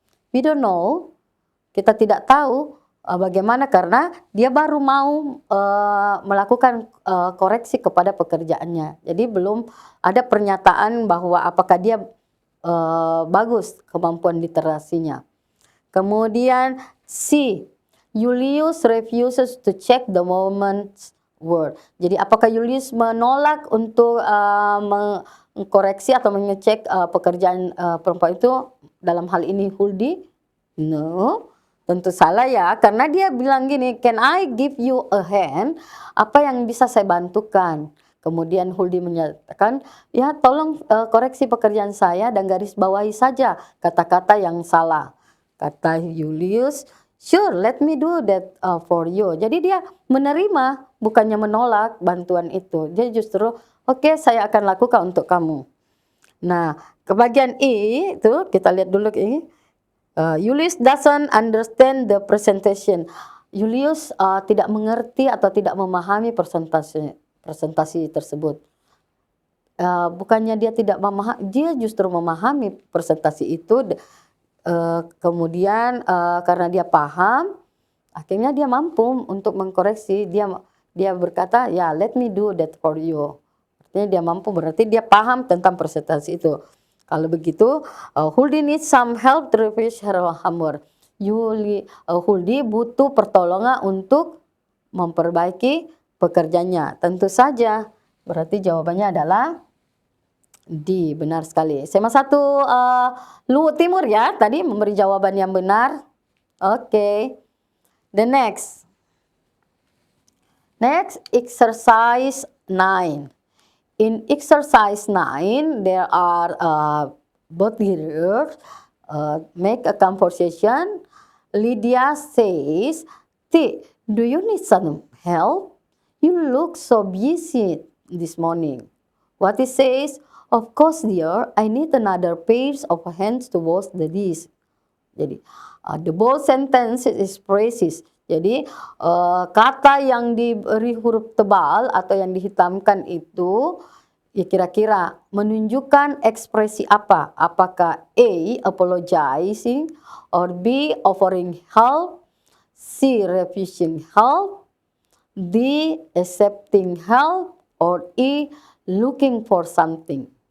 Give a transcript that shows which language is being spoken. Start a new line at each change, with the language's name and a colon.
English: We don't know,
Indonesian: kita tidak tahu bagaimana, karena dia baru mau melakukan koreksi kepada pekerjaannya. Jadi belum ada pernyataan bahwa apakah dia bagus kemampuan literasinya. Kemudian C.
English: Julius refuses to check the woman's word.
Indonesian: Jadi apakah Julius menolak untuk mengkoreksi atau mengecek pekerjaan perempuan itu, dalam hal ini Huldi? No, tentu salah, ya, karena dia bilang gini,
English: can I give you a hand?
Indonesian: Apa yang bisa saya bantukan? Kemudian Huldi menyatakan, ya, tolong koreksi pekerjaan saya dan garis bawahi saja kata-kata yang salah. Kata Julius,
English: sure, let me do that for you.
Indonesian: Jadi dia menerima, bukannya menolak bantuan itu. Dia justru, oke, saya akan lakukan untuk kamu. Nah, ke bagian I itu kita lihat dulu ini.
English: Julius doesn't understand the presentation.
Indonesian: Julius tidak mengerti atau tidak memahami presentasi tersebut. Bukannya dia tidak memahami, dia justru memahami presentasi itu. Kemudian karena dia paham, akhirnya dia mampu untuk mengkoreksi. Dia berkata, ya
English: let me do that for you.
Indonesian: Artinya dia mampu, berarti dia paham tentang presentasi itu. Kalau begitu,
English: Huldi needs some help to refresh her homework.
Indonesian: Huldi butuh pertolongan untuk memperbaiki pekerjaannya. Tentu saja, berarti jawabannya adalah D, benar sekali. SMA 1 Luwu Timur ya, tadi memberi jawaban yang benar.
English: Oke. The next. Next, exercise 9. In exercise 9, there are both groups make a conversation. Lydia says, T, do you need some help? You look so busy this morning. What he says, of course dear, I need another pair of hands to wash the dish. Jadi, the bold sentence is phrases.
Indonesian: Jadi, kata yang diberi huruf tebal atau yang dihitamkan itu ya kira-kira menunjukkan ekspresi apa?
English: Apakah A, apologizing, or B, offering help, C, refusing help, D, accepting help, or E, looking for something.